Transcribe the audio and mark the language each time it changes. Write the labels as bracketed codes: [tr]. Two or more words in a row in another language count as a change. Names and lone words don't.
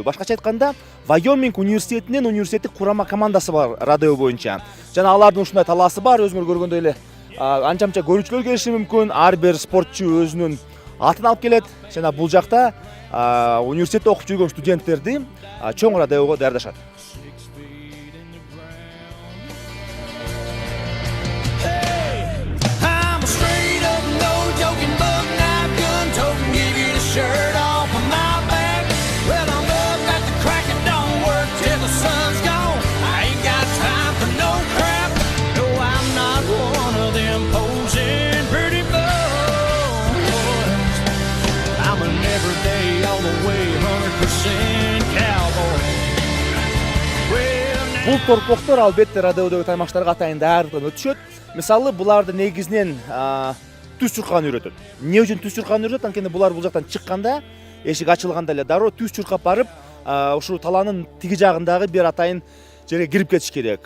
[ky] Башкача айтканда, Вайоминг университетинин университеттик курама командасы бар родео боюнча. Жана алардын ушундай талаасы бар, өзүңөр көргөндөй эле анча-мынча көрүүчүлөр келиши мүмкүн. Ар бир спортчу өзүнүн атын алып келет. Жана бул жакта университетте окуп жүргөн студенттерди чоң родеого даярдашат. [en] Shirt off of my back. Well, I'm up at the crack, it don't work till the sun's gone. I ain't got time for no crap. No, I'm not one of them posing pretty boys. I'm an everyday, all the way, 100% cowboy. [ky] Бул торпоктор албетте родеодогу таймаштарга атайын даярдыктан өтүшөт. Мисалы, буларды негизинен түз чуркааны үйрөтөт. Эмне үчүн түз чуркааны үйрөтөт? Анткени булар бул жактан чыкканда, эшик ачылганда эле дароо түз чуркап барып, ушул талаанын тиги жагындагы бир атайын жерге кирип кетиш керек.